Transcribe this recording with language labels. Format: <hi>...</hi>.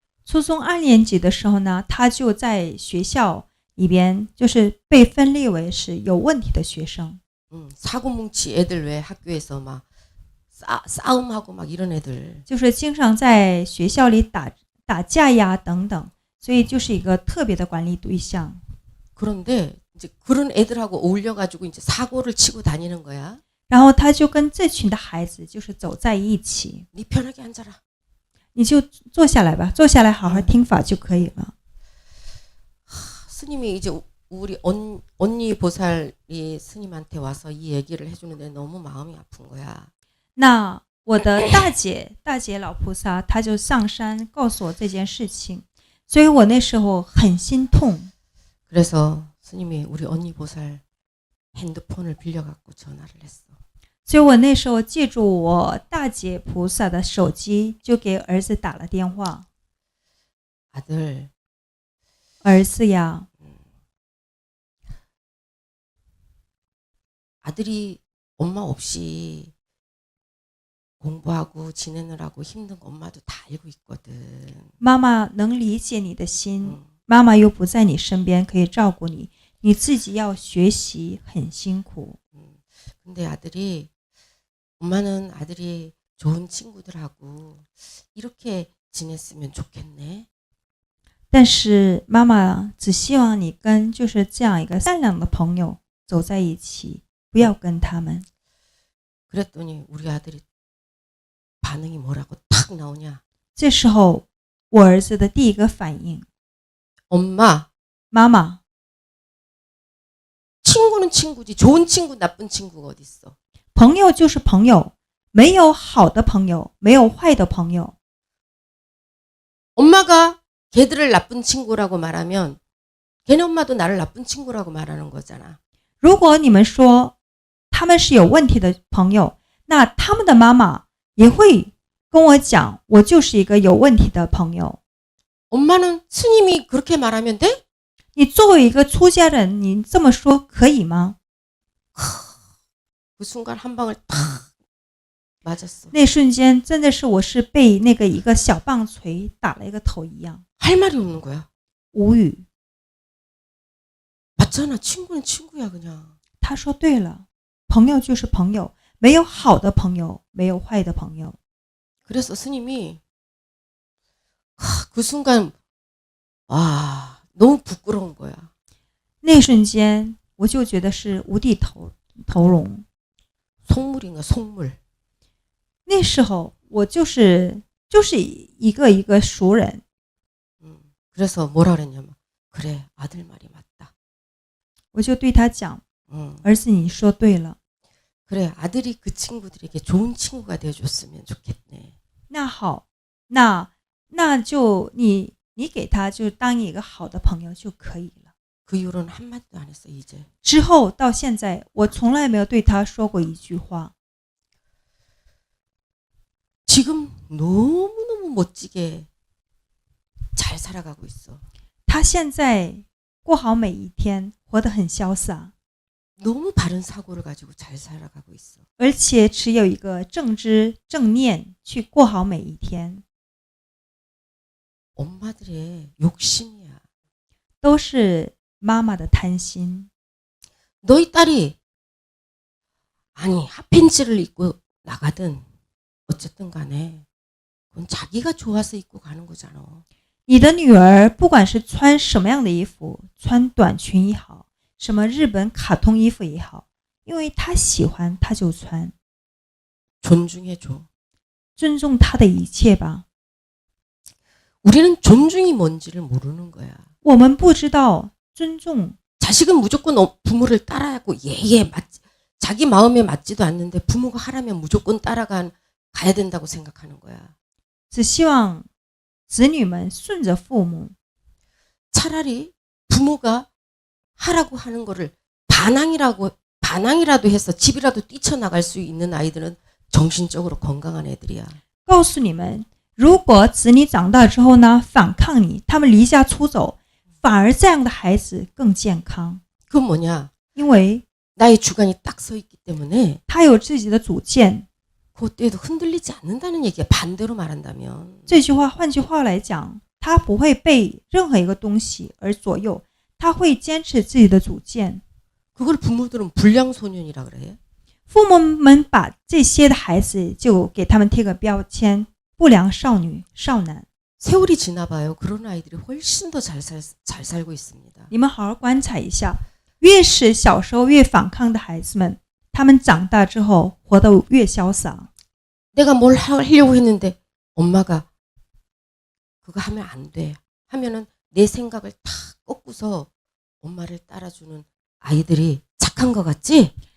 <zh>初中2年级的时候呢，他就在学校里边就是被分类为是有问题的学生。</zh> <ko>사고뭉치 애들 왜 학교에서 막 싸움하고 막 이런 애들.</ko> <zh>就是经常在学校里打架呀等等，所以就是一个特别的管理对象。</zh> <ko>그런데 이제 그런 애들하고 어울려가지고 이제 사고를 치고 다니는 거야.</ko> <zh>然后他就跟这群的孩子就是走在一起。</zh> <ko>네 편하게 앉아라.</ko> <zh>你就坐下来吧，坐下来好好听法就可以了。</zh> <ko>스님이 이제 우리 언니 보살이 스님한테 와서 이 얘기를 해주는데 너무 마음이 아픈 거야.</ko> <zh>那我的大姐老菩萨，她就上山告诉我这件事情，所以我那时候很心痛。</zh> <ko>그래서 스님이 우리 언니 보살 핸드폰을 빌려갖고 전화를 했어.</ko> <zh>所以我那时候借助我大姐菩萨的手机，就给儿子打了电话。</zh> <ko>아들,</ko> <zh>儿子呀，</zh> <ko>아들이 엄마 없이 공부하고 지내느라고 힘든 거 엄마도 다 알고 있거든.</ko> <zh>妈妈能理解你的心，妈妈又不在你身边可以照顾你，你自己要学习很辛苦。</zh> <ko>근데 아들이 엄마는 아들이 좋은 친구들하고 이렇게 지냈으면 좋겠네.</ko> <zh>但是妈妈只希望你跟就是这样一个善良的朋友走在一起，不要跟他们。</zh> <ko>그랬더니 우리 아들이 반응이 뭐라고 탁 나오냐.</ko> <zh>这时候我儿子的第一个反应，</zh> <ko>엄마,</ko> <zh>妈妈，</zh> <ko>친구는 친구지. 좋은 친구, 나쁜 친구가 어디 있어?</ko> <zh>朋友就是朋友，没有好的朋友，没有坏的朋友。</zh> <ko>엄마가 걔들을 나쁜 친구라고 말하면 걔네 엄마도 나를 나쁜 친구라고 말하는 거잖아.</ko> <zh>如果你们说他们是有问题的朋友，那他们的妈妈也会跟我讲，我就是一个有问题的朋友。</zh> <ko>엄마는 스님이 그렇게 말하면 돼?</ko> <zh>你作为一个出家人，你这么说可以吗？</zh> <ko>그 순간 한 방을 탁 맞았어.</ko> <zh>那瞬间真的是我是被那个一个小棒槌打了一个头一样，</zh> <ko>할 말이 없는 거야.</ko> <zh>无语。</zh> <ko>맞잖아. 친구는 친구야 그냥.</ko> <zh>他说对了，朋友就是朋友，没有好的朋友，没有坏的朋友。</zh> <ko>그래서 스님이 그 순간 와 너무 부끄러운 거야.</ko> <zh>那瞬间我就觉得是无地投容。</zh> <ko>속물인가 속물.</ko> <zh>那时候我就是一个熟人，</zh> <ko>그래서 뭐라 그랬냐면 그래 아들 말이 맞다.</ko> <zh>我就对他讲，儿子你说对了。</zh> <ko>그래 아들이 그 친구들에게 좋은 친구가 되어줬으면 좋겠네.</ko> <zh>那好，那就你给他就当一个好的朋友就可以了。</zh> <ko>그 이후로는 한마디도 안 했어 이제.</ko> <zh>之后到现在，我从来没有对他说过一句话。</zh> <ko>지금 너무너무 멋지게 잘 살아가고 있어.</ko> <zh>他现在过好每一天，活得很潇洒，</zh> <ko>너무 바른 사고를 가지고 잘 살아가고 있어.</ko> <zh>而且持有一个正知正念去过好每一天，</zh> <ko>엄마들의 욕심이야.</ko> <zh>都是妈妈的贪心。</zh> <ko>너희 딸이 아니 핫팬츠를 입고 나가든 어쨌든 간에 그건 자기가 좋아서 입고 가는 거잖아.</ko> <zh>你的女儿不管是穿什么样的衣服，穿短裙也好，什么日本卡通衣服也好，因为她喜欢她就穿，</zh> <ko>존중해줘.</ko> <zh>尊重她的一切吧。</zh> <ko>우리는 존중이 뭔지를 모르는 거야.</ko> <zh>我们不知道尊重，</zh> <ko>자식은 무조건 부모를 따라야 하고 자기 마음에 맞지도 않는데 부모가 하라면 무조건 가야 된다고 생각하는 거야.</ko> <zh>只希望子女们顺着父母。</zh> <ko>차라리 부모가 하라고 하는 거를 반항이라도 해서 집이라도 뛰쳐나갈 수 있는 아이들은 정신적으로 건강한 애들이야.</ko> <zh>告诉你们，如果子女长大之后呢，反抗你，他们离家出走，反而这样的孩子更健康，</zh> <ko>그건 뭐냐?</ko> <zh>因为</zh> <ko>나의 주관이 딱 서 있기 때문에</ko> <zh>他有自己的主见。</zh> <ko>그때도 흔들리지 않는다는 얘기야. 반대로 말한다면.</ko> <zh>这句话换句话来讲，他不会被任何一个东西而左右，他会坚持自己的主见。</zh> <ko>그걸 부모들은 불량소년이라 그래.</ko> <zh>父母们把这些的孩子就给他们贴个标签，不良少女、少男。</zh> <ko>세월이 지나봐요. 그런 아이들이 훨씬 더 잘 살고 있습니다.</ko> <zh>你们好好观察一下，越是小时候越反抗的孩子们，他们长大之后活得越潇洒。</zh> <ko>내가 뭘 하려고 했는데 엄마가 그거 하면 안 돼. 하면은 내 생각을 다 꺾고서 엄마를 따라주는 아이들이 착한 것 같지?</ko>